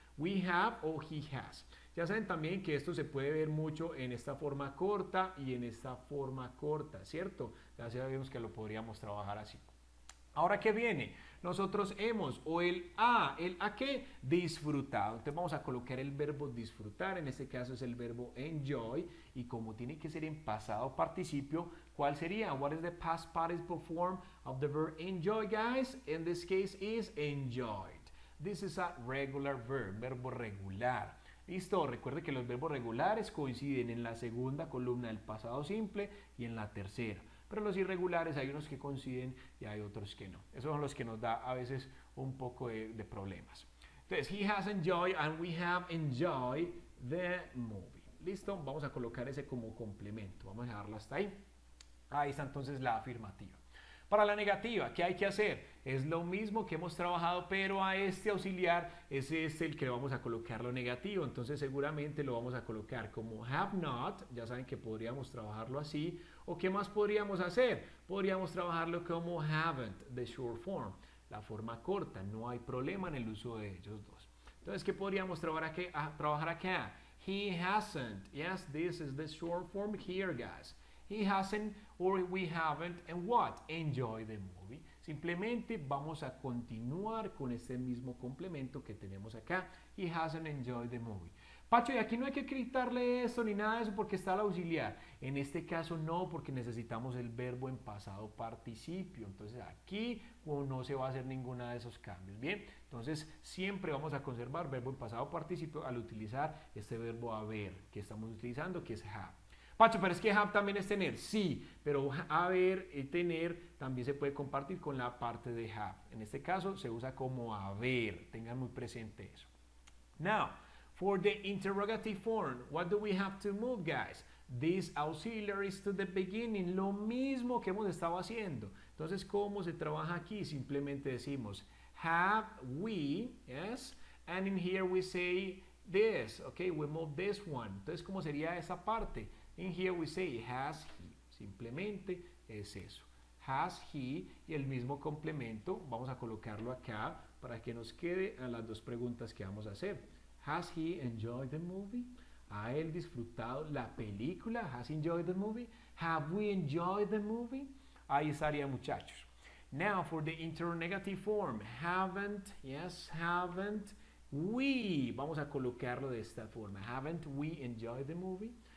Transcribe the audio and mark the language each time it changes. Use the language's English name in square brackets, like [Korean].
[English] We have [Spanish] o [English] he has. [Spanish] Ya saben también que esto se puede ver mucho en esta forma corta y en esta forma corta, ¿cierto? Ya sabemos que lo podríamos trabajar así. Ahora, ¿qué viene? Nosotros hemos, o el ha qué? Disfrutado. Entonces vamos a colocar el verbo disfrutar, en este caso es el verbo enjoy, y como tiene que ser en pasado participio, ¿cuál sería? [English] What is the past participle form of the verb enjoy, guys? In this case is enjoyed. This is a regular verb, [Spanish] verbo regular. Listo, recuerde que los verbos regulares coinciden en la segunda columna del pasado simple y en la tercera. Pero los irregulares hay unos que coinciden y hay otros que no. Esos son los que nos da a veces un poco de problemas. Entonces, [English] he has enjoyed and we have enjoyed the movie. [Spanish] Listo, vamos a colocar ese como complemento. Vamos a dejarlo hasta ahí. Ahí está entonces la afirmativa. Para la negativa, ¿qué hay que hacer? Es lo mismo que hemos trabajado, pero a este auxiliar es el que vamos a colocar lo negativo. Entonces seguramente lo vamos a colocar como have not, ya saben que podríamos trabajarlo así. ¿O qué más podríamos hacer? Podríamos trabajarlo como haven't, [English] the short form, [Spanish] la forma corta. No hay problema en el uso de ellos dos. Entonces, ¿qué podríamos trabajar acá? [English] He hasn't. Yes, this is the short form here, guys. He hasn't or we haven't and what? Enjoy the movie. [Spanish] Simplemente vamos a continuar con este mismo complemento que tenemos acá. [English] He hasn't enjoyed the movie. [Spanish] Pacho, y aquí no hay que quitarle esto ni nada de eso porque está el auxiliar. En este caso no, porque necesitamos el verbo en pasado participio. Entonces aquí no se va a hacer ninguna de esos cambios. Bien, entonces siempre vamos a conservar verbo en pasado participio al utilizar este verbo haber que estamos utilizando, que es have. Pacho, pero es que have también es tener, sí, pero haber y tener también se puede compartir con la parte de have. En este caso se usa como haber, tengan muy presente eso. [English] Now, for the interrogative form, what do we have to move, guys? These auxiliaries to the beginning, [Spanish] lo mismo que hemos estado haciendo. Entonces, ¿cómo se trabaja aquí? Simplemente decimos [English] have we, yes, and in here we say this, okay, we move this one. [Spanish] Entonces, ¿cómo sería esa parte? [English] In here we say has he. [Spanish] Simplemente es eso. [English] Has he [Spanish] y el mismo complemento vamos a colocarlo acá para que nos quede a las dos preguntas que vamos a hacer. [English] Has he enjoyed the movie? [Spanish] ¿Ha él disfrutado la película? [English] Has he enjoyed the movie? Have we enjoyed the movie? [Spanish] Ahí estaría, muchachos. [English] Now for the interrogative form. Haven't, yes, haven't we. [Spanish] Vamos a colocarlo de esta forma. [English] Haven't we enjoyed the movie?